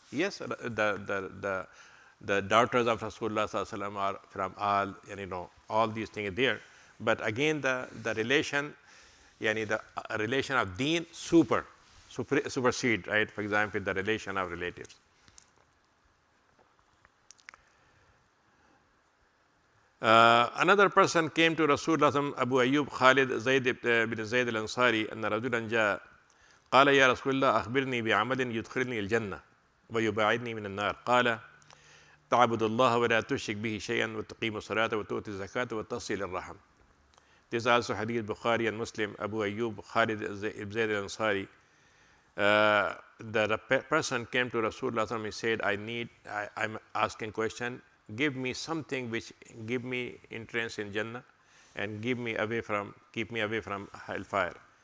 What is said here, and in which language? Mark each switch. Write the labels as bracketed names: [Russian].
[English] Yes, the daughters of Rasulullah are from all, and all these things are there. But again, the relation, yani the relation of Deen supersede, right? For example, the relation of relatives. Another person came to Rasulullah, [Arabic] Abu Ayyub Khalid Zayd bin Zayd al-Ansari, أن رجلا جاء قال يا رسول الله أخبرني بعمل يدخلني الجنة ويباعدني من النار. قال تعبد الله ولا تشرك به شيئا وتقيم الصلاة وتؤتي الزكاة وتصل الرحم. [English] This is also Hadith Bukhari and Muslim. Abu Ayyub Khalid ibn Zayd al-Ansari. The person came to Rasulullah. He said, I'm asking question. Give me something which give me entrance in Jannah and keep me away from hellfire.